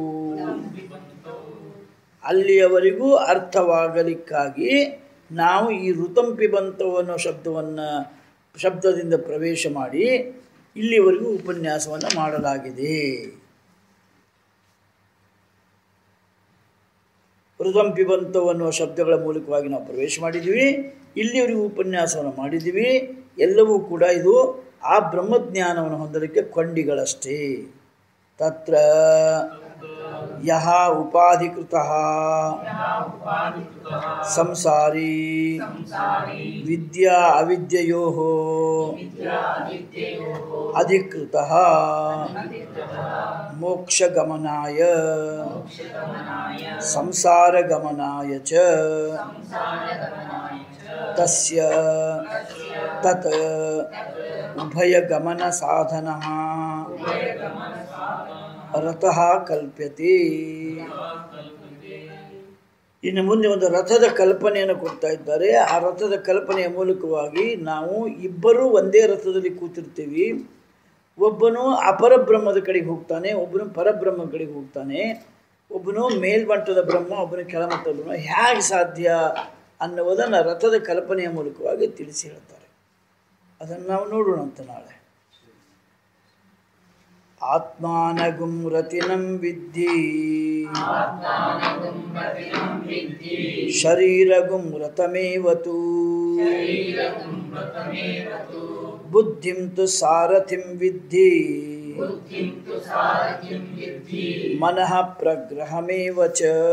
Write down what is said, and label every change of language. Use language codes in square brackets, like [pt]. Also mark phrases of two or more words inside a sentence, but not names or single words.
[kn] ಅಲ್ಲಿಯವರೆಗೂ ಅರ್ಥವಾಗಲಿಕ್ಕಾಗಿ ನಾವು ಈ [sa] ಋತಂ ಪಿಬಂತೌ [kn] ಅನ್ನೋ ಶಬ್ದದಿಂದ ಪ್ರವೇಶ ಮಾಡಿ ಇಲ್ಲಿವರೆಗೂ ಉಪನ್ಯಾಸವನ್ನು ಮಾಡಲಾಗಿದೆ. [sa] ಋತಂ ಪಿಬಂತೌ [kn] ಅನ್ನುವ ಶಬ್ದಗಳ ಮೂಲಕವಾಗಿ ನಾವು ಪ್ರವೇಶ ಮಾಡಿದ್ದೀವಿ. ಇಲ್ಲಿವರೆಗೂ ಉಪನ್ಯಾಸವನ್ನು ಮಾಡಿದ್ದೀವಿ. ಎಲ್ಲವೂ ಕೂಡ ಇದು ಆ ಬ್ರಹ್ಮಜ್ಞಾನವನ್ನು ಹೊಂದಲಿಕ್ಕೆ ಕೊಂಡಿಗಳಷ್ಟೇ. [sa] ತತ್ರ ಯಹ ಉಪಾಧಿಕೃತಃ ಸಂಸಾರಿ ವಿದ್ಯಾ ಅವಿದ್ಯಯೋಃ ಅಧಿಕೃತಃ ಮೋಕ್ಷಗಮನಾಯ ಸಂಸಾರಗಮನಾಯ ಚ ತಸ್ಯ ತತ್ ಉಭಯಗಮನ ಸಾಧನಃ ರಥಃ ಕಲ್ಪ್ಯತೆ. [kn] ಇನ್ನು ಮುಂದೆ ಒಂದು ರಥದ ಕಲ್ಪನೆಯನ್ನು ಕೊಡ್ತಾ ಇದ್ದಾರೆ. ಆ ರಥದ ಕಲ್ಪನೆಯ ಮೂಲಕವಾಗಿ ನಾವು ಇಬ್ಬರೂ ಒಂದೇ ರಥದಲ್ಲಿ ಕೂತಿರ್ತೀವಿ. ಒಬ್ಬನು ಅಪರಬ್ರಹ್ಮದ ಕಡೆಗೆ ಹೋಗ್ತಾನೆ, ಒಬ್ಬನು ಪರಬ್ರಹ್ಮದ ಕಡೆಗೆ ಹೋಗ್ತಾನೆ, ಒಬ್ಬನು ಮೇಲ್ಮಟ್ಟದ ಬ್ರಹ್ಮ, ಒಬ್ಬನು ಕೆಳಮಟ್ಟದ ಬ್ರಹ್ಮ. ಹೇಗೆ ಸಾಧ್ಯ ಅನ್ನುವುದನ್ನು ರಥದ ಕಲ್ಪನೆಯ ಮೂಲಕವಾಗಿ ತಿಳಿಸಿ ಹೇಳ್ತಾರೆ. ಅದನ್ನು ನಾವು ನೋಡೋಣ ಅಂತ ನಾಳೆ. [sa] ಆತ್ಮಾನಗುಂ ರತಿನಂ ವಿದ್ಧಿ ಶರೀರಗುಂ ರಥಮೇವತು ಬುದ್ಧಿಂ ತು ಸಾರಥಿಂ ವಿದ್ಧಿ ಮನಃ ಪ್ರಗ್ರಹಮೇವ ಚ.